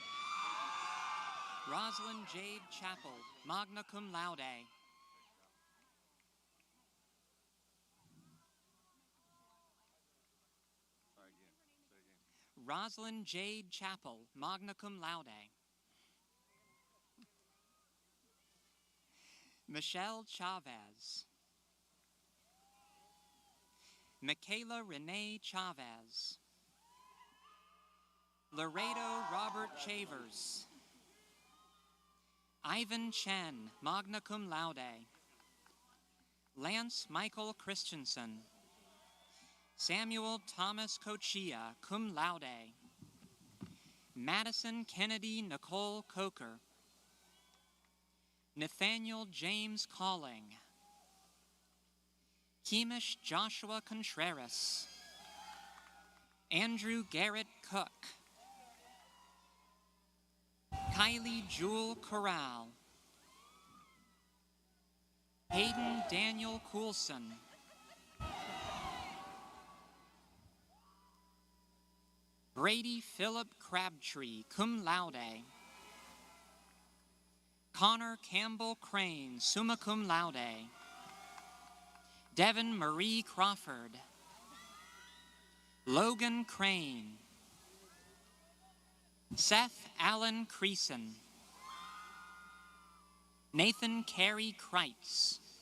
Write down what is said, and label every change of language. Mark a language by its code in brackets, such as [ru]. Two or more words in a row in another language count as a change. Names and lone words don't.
[en] Rosalind Jade Chappell, [la] magna cum laude. [en] Rosalind Jade Chappell, [la] magna cum laude. [en] Michelle Chavez. Michaela Renee Chavez. Laredo Robert Chavers. Ivan Chen, [la] magna cum laude. [en] Lance Michael Christensen. Samuel Thomas Cochia, [la] cum laude. [en] Madison Kennedy Nicole Coker. Nathaniel James Calling. Keemish Joshua Contreras. Andrew Garrett Cook. Kylie Jewel Corral. Hayden Daniel Coulson. Brady Philip Crabtree, [la] cum laude. [en] Connor Campbell Crane, [la] summa cum laude. [en] Devin Marie Crawford. Logan Crane. Seth Allen Creason. Nathan Carey Kreitz.